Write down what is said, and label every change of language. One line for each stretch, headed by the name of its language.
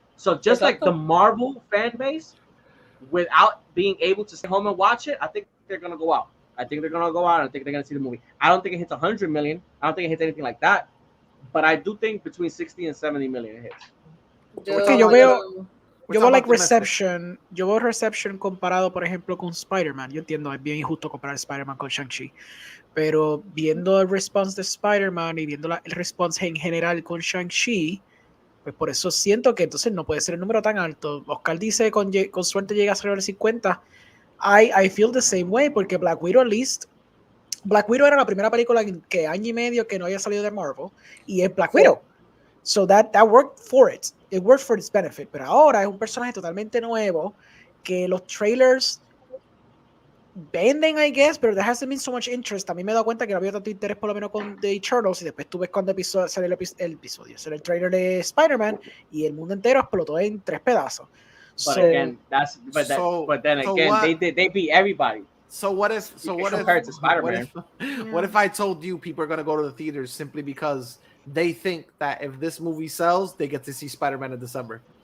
English: So just like the Marvel fan base, without being able to stay home and watch it, I think they're gonna go out. I think they're gonna go out and I think they're gonna see the movie. I don't think it hits 100 million. I don't think it hits anything like that. But I do think between 60 and 70 million it hits.
Spanish: Es que yo veo
English: like optimistic.
Spanish: reception, yo veo reception comparado, por ejemplo, con Spider-Man. Yo entiendo, es bien injusto comparar Spider-Man con Shang-Chi, pero viendo el response de Spider-Man y viendo el response en general con Shang-Chi, pues por eso siento que entonces no puede ser el número tan alto. Oscar dice con suerte llega a ser el 50.
English: I feel the same way,
Spanish: porque Black Widow era la primera película que año y medio que no había salido de Marvel, y es Black Widow.
English: So that worked for it. It worked for its benefit.
Spanish: Pero ahora es un personaje totalmente nuevo que los trailers venden,
English: I guess,
Spanish: pero
English: there hasn't been so much interest.
Spanish: A mí me he dado cuenta que no había tanto interés por lo menos con The Eternals, y después tú ves cuando sale el trailer de Spider-Man y el mundo entero explotó en 3 pedazos.
English: But again, but then again, they beat everybody. So what if compared to Spider-Man? What if I told you people are gonna go to the theaters simply because they think that if this movie sells, they get to see Spider-Man in December?